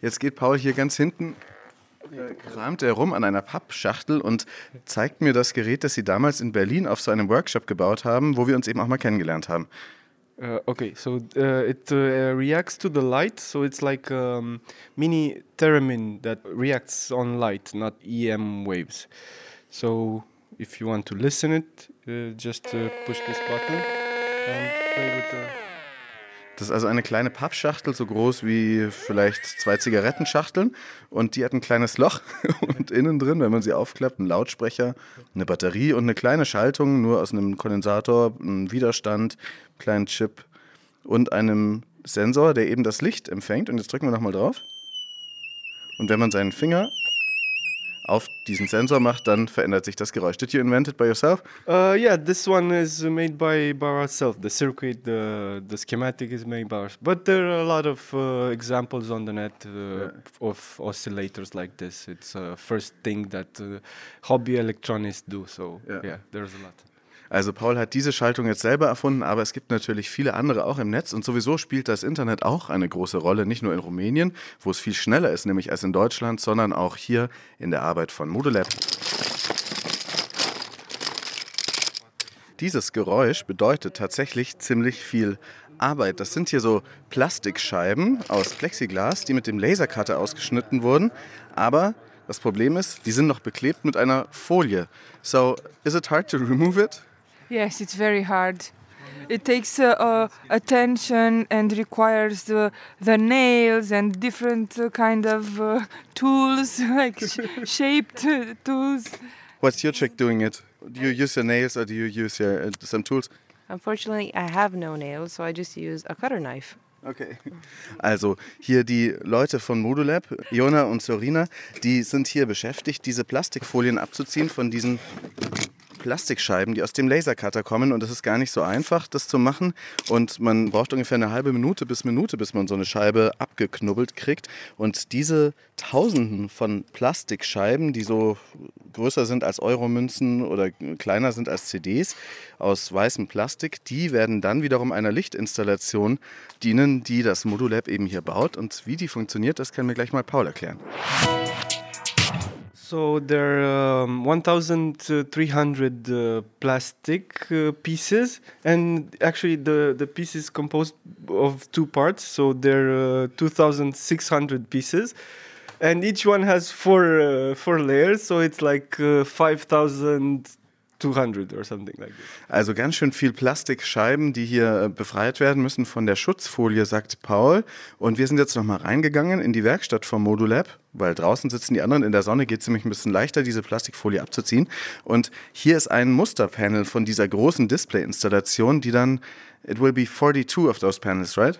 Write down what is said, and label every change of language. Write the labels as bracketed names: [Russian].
[German] Jetzt geht Paul hier ganz hinten, kramt er rum an einer Pappschachtel und zeigt mir das Gerät, das sie damals in Berlin auf so einem Workshop gebaut haben, wo wir uns eben auch mal kennengelernt haben. [English] Okay, so it reacts to the light, so it's like a mini theremin that reacts on light, not EM waves. So if you want to listen it, just push this button and play with the... [German] Das ist also eine kleine Pappschachtel, so groß wie vielleicht 2 Zigarettenschachteln, und die hat ein kleines Loch und innen drin, wenn man sie aufklappt, ein Lautsprecher, eine Batterie und eine kleine Schaltung, nur aus einem Kondensator, einem Widerstand, einem kleinen Chip und einem Sensor, der eben das Licht empfängt. Und jetzt drücken wir nochmal drauf, und wenn man seinen Finger auf diesen Sensor macht, dann verändert sich das Geräusch. [English] Did you invent it by yourself? Yeah, this one is made by ourselves. The circuit, the schematic is made by ourselves. But there are a lot of examples on the net of oscillators like this. It's a first thing that hobby electronists do. So yeah, there's a lot. [German] Also Paul hat diese Schaltung jetzt selber erfunden, aber es gibt natürlich viele andere auch im Netz, und sowieso spielt das Internet auch eine große Rolle, nicht nur in Rumänien, wo es viel schneller ist, nämlich als in Deutschland, sondern auch hier in der Arbeit von Modulab. Dieses Geräusch bedeutet tatsächlich ziemlich viel Arbeit. Das sind hier so Plastikscheiben aus Plexiglas, die mit dem Lasercutter ausgeschnitten wurden, aber das Problem ist, die sind noch beklebt mit einer Folie. [English] So, is it hard to remove it? Yes, it's very hard. It takes attention and requires the nails and different kind of tools, like shaped tools. What's your trick doing it? Do you use your nails or do you use some tools? Unfortunately, I have no nails, so I just use a cutter knife. Okay. [German] Also hier die Leute von Modulab, Jona und Sorina, die sind hier beschäftigt, diese Plastikfolien abzuziehen von diesen Plastikscheiben, die aus dem Lasercutter kommen, und es ist gar nicht so einfach, das zu machen, und man braucht ungefähr eine halbe Minute bis Minute, bis man so eine Scheibe abgeknubbelt kriegt, und diese Tausenden von Plastikscheiben, die so größer sind als Euromünzen oder kleiner sind als CDs aus weißem Plastik, die werden dann wiederum einer Lichtinstallation dienen, die das Modulab eben hier baut, und wie die funktioniert, das kann mir gleich mal Paul erklären. [English] So there are 1,300 plastic pieces, and actually the piece is composed of 2 parts, so there are 2,600 pieces, and each one has 4 layers, so it's like 5,200 or something like this. [German] Also ganz schön viel Plastikscheiben, die hier befreit werden müssen von der Schutzfolie, sagt Paul. Und wir sind jetzt nochmal reingegangen in die Werkstatt vom Modulab, weil draußen sitzen die anderen, in der Sonne geht es nämlich ein bisschen leichter, diese Plastikfolie abzuziehen. Und hier ist ein Musterpanel von dieser großen Display-Installation, die dann, [English] it will be 42 of those panels, right?